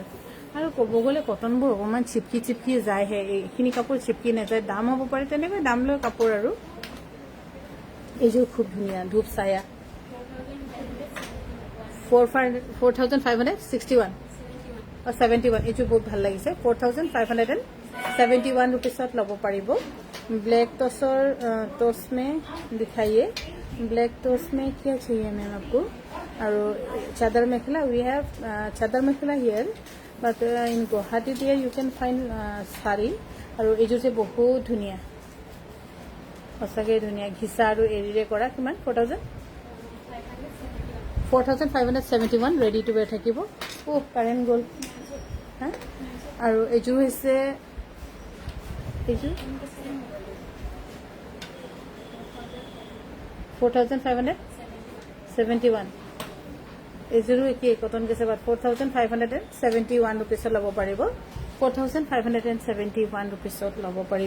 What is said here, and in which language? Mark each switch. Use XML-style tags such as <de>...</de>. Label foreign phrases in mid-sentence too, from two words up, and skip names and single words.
<as>আৰু ক'ব গ'লে কটনবোৰ অকণমান চিপকি যায়হে, এইখিনি কাপোৰ চিপকি নাযায়, দাম হ'ব পাৰে, তেনেকৈ দাম লৈ কাপোৰ। আৰু এইযোৰ খুব ধুনীয়া, ধূপ ছায়া, 4561 71, এইযোৰ বহুত ভাল লাগিছে, 4571 ৰুপিছত ল'ব পাৰিব।</as> <hi>ब्लैक टॉस में दिखाइए, ब्लैक टॉस में क्या चाहिए मैम आपको।</hi> <en>और चादर मेखला, we have chadar mekhela here, but in Guwahati there you can find sari।</en> <as>আৰু এইযোৰ যে বহুত ধুনীয়া, সঁচাকৈ ধুনীয়া, ঘিচা আৰু এৰীৰে কৰা। কিমান? 4571</as> <en>ready to wear</en> <as>থাকিব। কাৰেণ্ট গ'ল হা। আৰু এইযোৰ হৈছে এইযোৰ 4571, এইযোৰো একেই, কটন কেঁচাপাত, 4571 ৰুপিছত ল'ব পাৰিব, 4571 ৰুপিছত ল'ব পাৰিব।</as>